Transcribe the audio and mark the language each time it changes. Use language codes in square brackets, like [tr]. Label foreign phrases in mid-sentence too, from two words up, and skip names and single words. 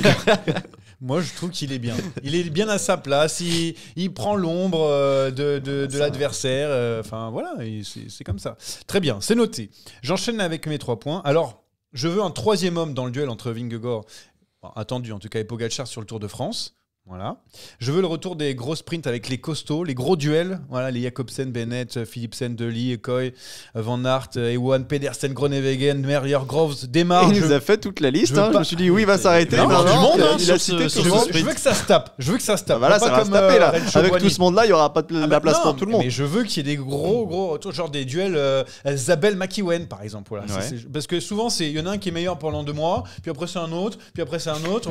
[fr] Moi je trouve qu'il est bien. Il est bien à sa place, il prend l'ombre de l'adversaire. Enfin voilà, c'est comme ça. Très bien, c'est noté. J'enchaîne avec mes 3 points. Alors, je veux un 3e homme dans le duel entre Vingegaard, attendu en tout cas, et Pogačar sur le Tour de France. Voilà. Je veux le retour des gros sprints avec les costauds, les gros duels. Voilà, les Jacobsen, Bennett, Philipsen, Dely, Koy, Van Aert, Ewan, Pedersen, Groenewegen, Merlier, Groves, Demar. Il nous a fait toute la liste. Je me suis dit oui, il va s'arrêter. Non, du monde. Il a cité tout le monde. Je veux que ça se tape. Voilà, ça va se taper là. Avec tout ce monde-là, il y aura pas de la place pour tout le monde. Mais je veux qu'il y ait des gros, genre des duels. Zabel, McEwen, par exemple. Voilà. Parce que souvent, il y en a un qui est meilleur pendant 2 mois, puis après c'est un autre, puis après c'est un autre.